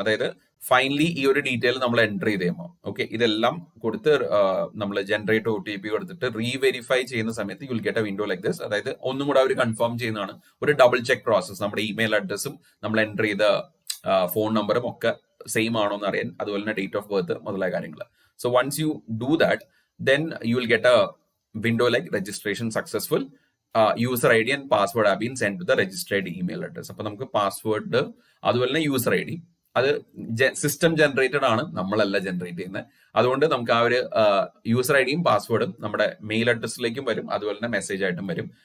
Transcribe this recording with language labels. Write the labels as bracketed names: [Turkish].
[Malayalam] അതായത് ഫൈനലി ഈ ഒരു ഡീറ്റെയിൽ നമ്മൾ എൻ്റർ ചെയ്ത് കഴിയുമ്പോൾ ഓക്കെ, ഇതെല്ലാം കൊടുത്ത് നമ്മൾ ജനറേറ്റ് OTP കൊടുത്തിട്ട് റീവെരിഫൈ ചെയ്യുന്ന സമയത്ത് [English] You will get a window like this. [Malayalam] അതായത് ഒന്നും കൂടെ അവർ കൺഫേം ചെയ്യുന്നതാണ്, ഒരു ഡബിൾ ചെക്ക് പ്രോസസ്. നമ്മുടെ ഇമെയിൽ അഡ്രസ്സും നമ്മൾ എൻ്റർ ചെയ്ത ഫോൺ നമ്പറും ഒക്കെ സെയിം ആണോ എന്ന് അറിയാൻ, അതുപോലെ തന്നെ ഡേറ്റ് ഓഫ് ബർത്ത് മുതലായ കാര്യങ്ങൾ. [English] So once you do that, then you will get a window like registration successful. User I D and password have been send to the registered email address. [Malayalam] അപ്പൊ നമുക്ക് password അതുപോലെ തന്നെ user I D അത് system generated ആണ്, നമ്മളല്ല generate ചെയ്യുന്നത്. അതുകൊണ്ട് നമുക്ക് ആ ഒരു യൂസർ ഐ ഡിയും പാസ്വേഡും നമ്മുടെ മെയിൽ അഡ്രസ്സിലേക്കും വരും, അതുപോലെ തന്നെ മെസ്സേജ് ആയിട്ടും വരും.